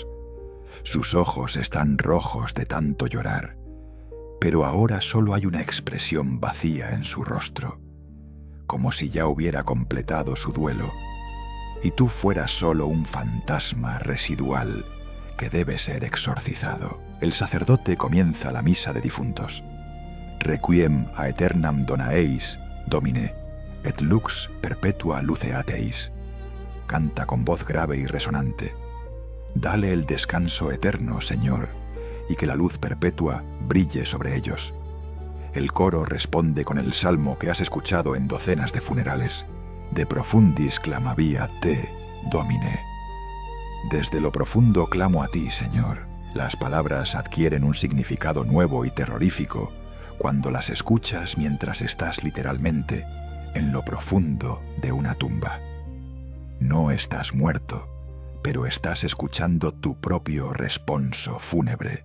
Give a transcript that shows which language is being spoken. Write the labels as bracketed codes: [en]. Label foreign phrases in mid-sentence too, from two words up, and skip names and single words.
[es] Sus ojos están rojos de tanto llorar, pero ahora solo hay una expresión vacía en su rostro, como si ya hubiera completado su duelo, y tú fueras solo un fantasma residual que debe ser exorcizado. El sacerdote comienza la misa de difuntos. [la] Requiem aeternam dona eis, Domine, et lux perpetua luceat eis. [es] Canta con voz grave y resonante. Dale el descanso eterno, Señor, y que la luz perpetua brille sobre ellos. El coro responde con el salmo que has escuchado en docenas de funerales. [la] De profundis clamavia te, Domine. [es] Desde lo profundo clamo a ti, Señor. Las palabras adquieren un significado nuevo y terrorífico cuando las escuchas mientras estás literalmente en lo profundo de una tumba. No estás muerto, pero estás escuchando tu propio responso fúnebre.